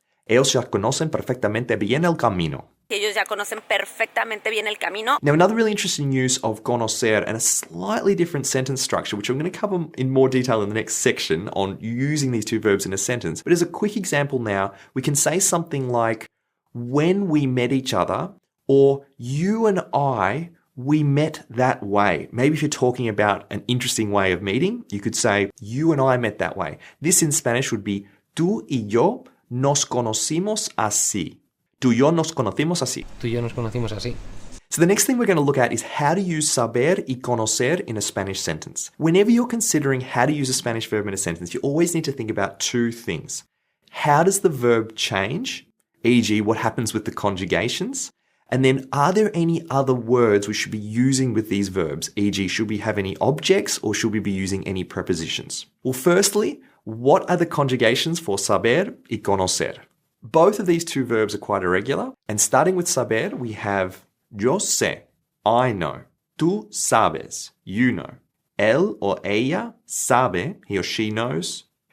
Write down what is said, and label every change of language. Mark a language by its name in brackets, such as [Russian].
[Spanish] Ellos ya conocen perfectamente bien el camino. Ellos ya conocen perfectamente bien el camino. [English] Now, another really interesting use of conocer and a slightly different sentence structure, which I'm going to cover in more detail in the next section on using these two verbs in a sentence. But as a quick example now, we can say something like, when we met each other, or you and I, we met that way. Maybe if you're talking about an interesting way of meeting, you could say, you and I met that way. This in Spanish would be, [Spanish] tú y yo nos conocimos así. Tú y yo nos conocimos así. Tú y yo nos conocimos así. [English] So the next thing we're going to look at is how to use saber y conocer in a Spanish sentence. Whenever you're considering how to use a Spanish verb in a sentence, you always need to think about two things. How does the verb change? E.g., what happens with the conjugations? And then are there any other words we should be using with these verbs? E.g., should we have any objects or should we be using any prepositions? Well, firstly, what are the conjugations for saber y conocer? Both of these two verbs are quite irregular, and starting with saber, we have [Spanish] yo sé, [English] I know. [Spanish] Tú sabes, [English] you know. [Spanish] Él o ella sabe, [English] he or she knows.